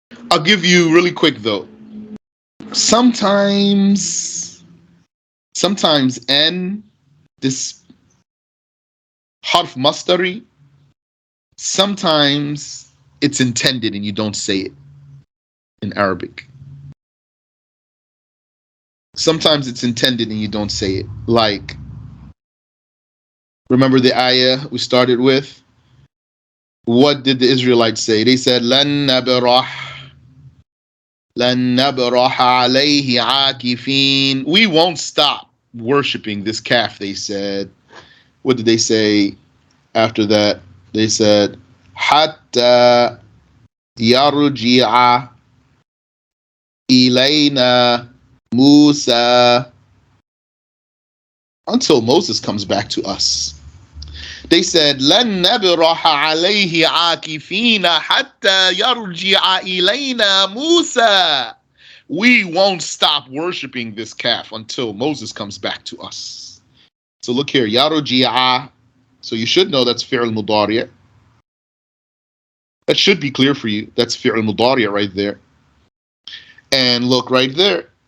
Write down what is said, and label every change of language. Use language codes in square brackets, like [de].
[en] I'll give you really quick though. Sometimes N, this harf mastari, sometimes it's intended and you don't say it in Arabic. Sometimes it's intended and you don't say it. Like, remember the ayah we started with? What did the Israelites say? They said, [ar] لَن نَبْرَحَ عَلَيْهِ عَاكِفِينَ. [en] We won't stop worshiping this calf, they said. What did they say after that? They said, [ar] حَتَّى يَرْجِعَ إِلَيْنَا مُوسَى. [en] Until Moses comes back to us. They said, [ar] لَن نَبْرَحَ عَلَيْهِ عَاكِفِينَ حَتَّى يَرْجِعَ إِلَيْنَا مُوسَى. [en] We won't stop worshiping this calf until Moses comes back to us. So look here, يَرْجِعَ. So you should know that's fi'l mudari'. That should be clear for you. That's fi'l mudari' right there. And look right there.